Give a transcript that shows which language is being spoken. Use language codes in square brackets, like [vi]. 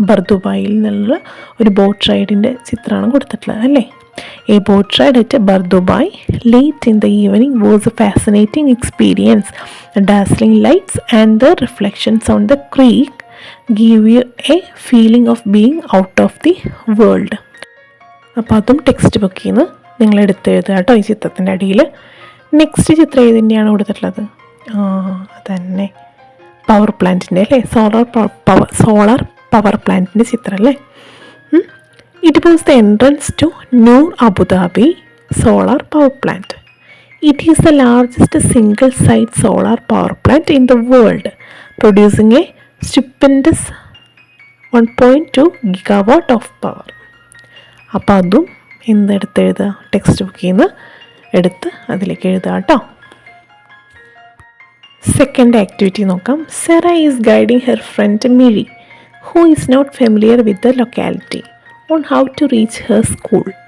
[ml] ദുബായിൽ നിന്നുള്ള ഒരു ബോട്ട് റൈഡിൻ്റെ ചിത്രമാണ് കൊടുത്തിട്ടുള്ളത് അല്ലേ? [en] A boat ride at Dubai late in the evening was a fascinating experience. The dazzling lights and the reflections on the creek give you a feeling of being out of the world. [ml] അപ്പോൾ അതും text ബുക്കിൽ നിന്ന് നിങ്ങൾ എടുത്തെഴുതുക കേട്ടോ ഈ ചിത്രത്തിൻ്റെ അടിയിൽ. Next ചിത്രം ഏതിൻ്റെയാണ് കൊടുത്തിട്ടുള്ളത്? അതന്നെ പവർ പ്ലാന്റിൻ്റെ അല്ലേ? സോളാർ പവർ പ്ലാന്റിൻ്റെ ചിത്രം അല്ലേ? [en] It was the entrance to Noor Abu Dhabi solar power plant. It is the largest single-site solar power plant in the world, producing a stupendous 1.2 gigawatt of power. [ml] അപ്പോൾ അതും എന്തെടുത്ത് എഴുതുക? Text ബുക്കിൽ നിന്ന് എടുത്ത് അതിലേക്ക് എഴുതുക കേട്ടോ. സെക്കൻഡ് ആക്ടിവിറ്റി നോക്കാം. [en] Sera is guiding her friend Mizhi, who is not familiar with the locality, on how to reach her school.